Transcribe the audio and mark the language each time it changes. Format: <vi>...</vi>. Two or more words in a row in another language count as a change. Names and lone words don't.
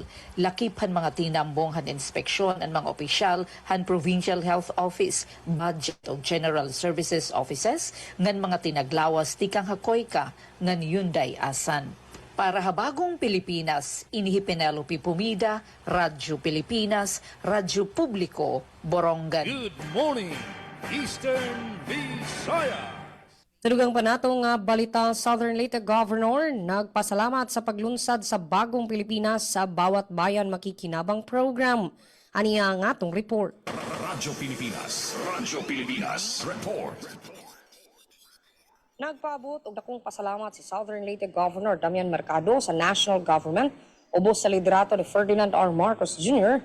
<war>Lakip han mga tinambong han inspeksyon ang mga opisyal han Provincial Health Office, Budget o General Services Offices ngan mga tinaglawas tikang Hacoica ngan Hyundai Asan. Para habagong Pilipinas, inihi Penelope Pumida, Radyo Pilipinas, Radyo Publiko, Borongan.</war> <en>Good morning, Eastern Visayas.</en> <ceb>Tulugang pa natong balita, Southern Leyte Governor nagpasalamat sa paglunsad sa Bagong Pilipinas sa Bawat Bayan Makikinabang Program. Aniya ang atong report. Radyo Pilipinas Report. Nagpaabot og dakong pasalamat si Southern Leyte Governor Damian Mercado sa national government ubos sa liderato ni Ferdinand R. Marcos Jr.</ceb>